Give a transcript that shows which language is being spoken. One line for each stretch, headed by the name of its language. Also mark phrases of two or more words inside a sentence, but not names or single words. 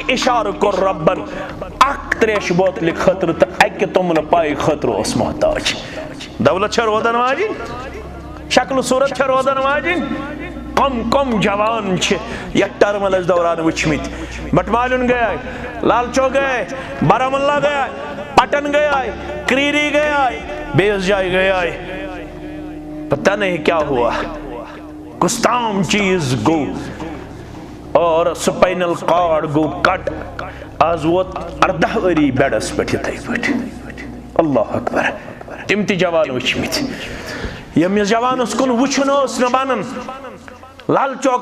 Kashmiri: اشارٕ کوٚر رۄبن اکھ تریشہِ بوتلہِ خٲطرٕ تہٕ اکہِ توٚملہٕ پایہِ خٲطرٕ اوس محتاج دولت چھےٚ روزان واجِنۍ شکل صوٗرت چھےٚ روزان واجِنۍ کم جوان چھِ یتھ ٹرملس دوران وٕچھمٕتۍ بٹمالیُن گٔیے لال چوک گٔیے بارہمولہ گٔیے پٹن گٔیے کریری گٔیے بیٚیِس جایہِ گٔیے
Urdu: پتہ نہیں کیا ہوا
Kashmiri: کُس تام چیز گوٚو اور
English: spinal cord
Kashmiri: گوٚو کٹ آز ووت 14 ؤری بیڈس پٮ۪ٹھ یِتھَے پٲٹھۍ اللہ اکبر تِم تہِ جوان وٕچھمٕتۍ ییٚمِس جوانس کُن وٕچھُن اوس نہٕ بنان لال چوک